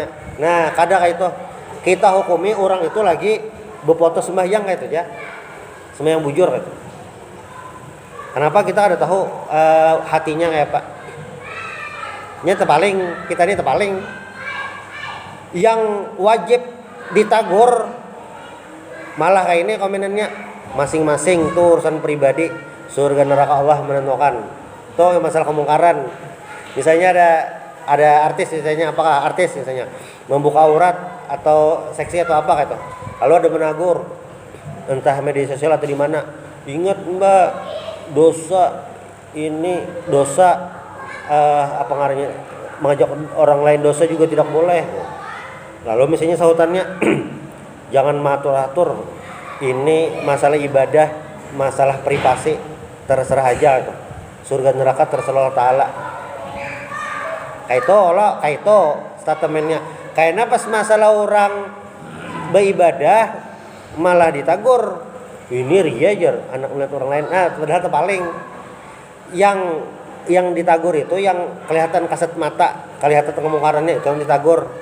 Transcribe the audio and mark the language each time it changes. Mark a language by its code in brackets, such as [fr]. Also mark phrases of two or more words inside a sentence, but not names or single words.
[bjn] Nah, kada kayak itu kita hukumi orang itu lagi berfoto sembahyang kayak itu ya, sembahyang bujur kayak itu. Kenapa? Kita ada tahu hatinya kayak apa. Kita ini terpaling yang wajib ditagur malah kayak ini komenannya masing-masing tuh urusan pribadi, surga neraka Allah menentukan. Tuh masalah kemungkaran. Misalnya ada artis misalnya, apakah artis misalnya membuka aurat atau seksi atau apa kayak itu. Lalu ada menagur entah media sosial atau di mana. Ingat Mbak, dosa apa ngarannya, mengajak orang lain dosa juga tidak boleh. Lalu misalnya sautannya jangan matur-atur, ini masalah ibadah, masalah privasi, terserah aja tuh. Surga neraka terserah Allah Ta'ala. Kayak itu statementnya. Karena pas masalah orang beribadah malah ditagur, ini ria aja anak melihat orang lain. Padahal terpaling yang ditagur itu yang kelihatan kasat mata, kelihatan kemungkarannya itu yang ditagur.